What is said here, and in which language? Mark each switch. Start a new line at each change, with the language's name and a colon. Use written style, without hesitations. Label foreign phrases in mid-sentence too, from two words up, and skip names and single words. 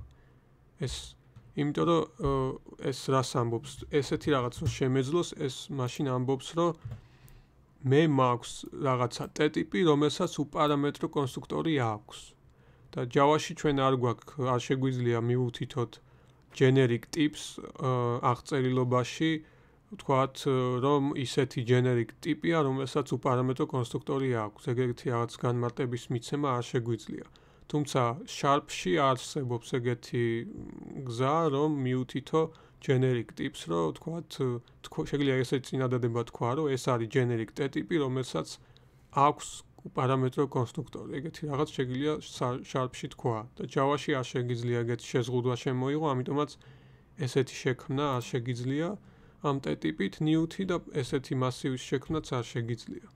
Georgian: ეს იმიტომ რომ ეს რას ამბობს? ესეთი რაღაც რომ შემეძლოს, ეს მაშინ ამბობს, რომ მე მაქვს რაღაცა t ტიპი, რომელსაც უპარამეტრო კონსტრუქტორი აქვს. და Java-ში ჩვენ არ შეგვიძლია მივუთითოთ
English: generic tips
Georgian: აღწერილობაში, ვთქვათ, რომ ისეთი generic ტიპია, რომელსაც უპარამეტრო კონსტრუქტორი აქვს. ეგეთი რაღაც განმარტების მიცემა არ შეგვიძლია. თუმცა Sharp-ში არსებობს ეგეთი გზა, რომ მივუთითო
English: generic tips,
Georgian: რომ ვთქვათ, შეგვიძლია ესეთი წინადადება თქვა, რომ ეს არის generic t ტიპი, რომელსაც აქვს პარამეტრო კონსტრუქტორი. ეგეთი რაღაც შეგვიძლია Sharp-ში თქვა და Java-ში არ შეგიძლია ეგეთი შეზღუდვა შემოიღო, ამიტომაც ესეთი შექმნა არ შეგიძლია ამ t ტიპით new-თი და ესეთი მასივის შექმნაც არ შეგიძლია.